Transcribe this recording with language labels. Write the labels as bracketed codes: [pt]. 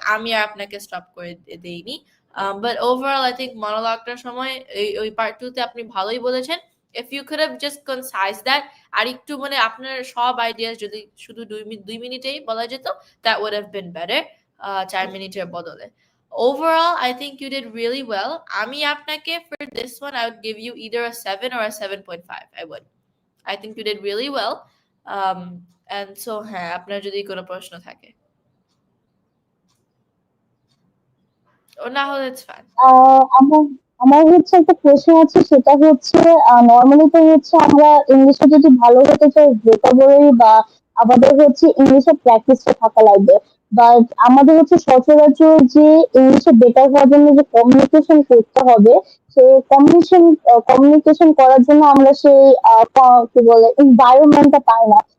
[bn] আমি আর আপনাকে স্টপ করে দেইনি। [en] but overall I think [bn] মনোলগটার সময় ওই পার্ট 2 তে আপনি ভালোই বলেছেন। [en] If you could have just concise that [bn] আর একটু মানে আপনার সব আইডিয়াস যদি শুধু 2 মিনিটেই বলা যেত, [en] that would have been better [bn] 4 মিনিটের বদলে। [en] Overall, I think you did really well. [bn] আমি আপনাকে [en] for this one, I would give you either a 7 or a 7.5. I think you did really well. [bn] And so হ্যাঁ, আপনার যদি কোনো প্রশ্ন থাকে ও না হলে [en] it's fine. [bn] আমার আমার হচ্ছে একটা প্রশ্ন আছে, সেটা হচ্ছে নর্মালি তো হচ্ছে আমরা ইংলিশে যদি ভালো হতে চাই ভোকাবুলারি বা আমাদের হচ্ছে ইংলিশে প্র্যাকটিসটা থাকা লাগবে, বাট আমাদের হচ্ছে সচরাচর যে ইংলিশে বেটার হওয়ার জন্য যে কমিউনিকেশন করতে হবে, সেই কমিউনিকেশন করার জন্য আমরা সেই কি বলে এনভায়রনমেন্টটা পাই না।